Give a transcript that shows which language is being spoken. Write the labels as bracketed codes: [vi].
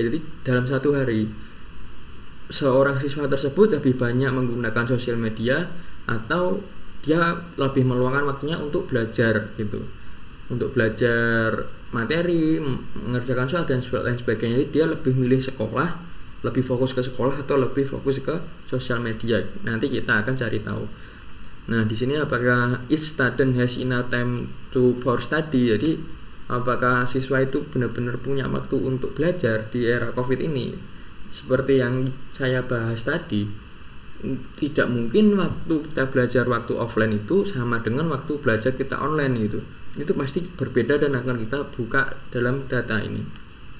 [id] Jadi dalam satu hari seorang siswa tersebut lebih banyak menggunakan sosial media atau dia lebih meluangkan waktunya untuk belajar gitu, untuk belajar materi, mengerjakan soal dan lain sebagainya. Jadi dia lebih milih sekolah, lebih fokus ke sekolah atau lebih fokus ke sosial media. Nanti kita akan cari tahu. Nah, di sini apakah [en] each student has enough time for study? [id] Jadi apakah siswa itu benar-benar punya waktu untuk belajar di era COVID ini? Seperti yang saya bahas tadi, tidak mungkin waktu kita belajar waktu offline itu sama dengan waktu belajar kita online gitu. Itu pasti berbeda dan akan kita buka dalam data ini.